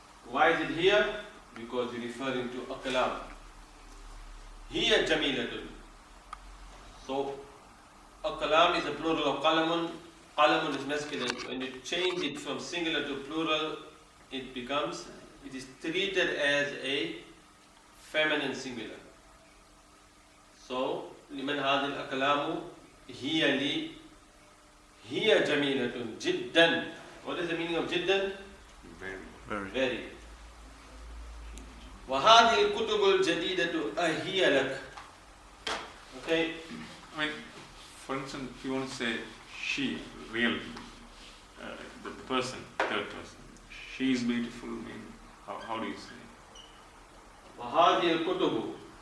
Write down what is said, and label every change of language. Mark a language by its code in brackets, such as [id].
[en] Why is it here? Because you're referring to aqlam. Here, Jamilatun. So, aqlam is a plural of qalamun. Qalamun is masculine. When you change it from singular to plural, it is treated as a feminine singular. [ar] So, لمن هذه الأقلام هي لي هي جميلة جدا. [en] What is the meaning of جدا? Very. Very. [ar] وهذه الكتب الجديدة أهي لك. Okay. [en] I mean, for instance, if you want to say she, real, the person, third person. She is beautiful. Mean how do you say? [ar] وهذه الكتب.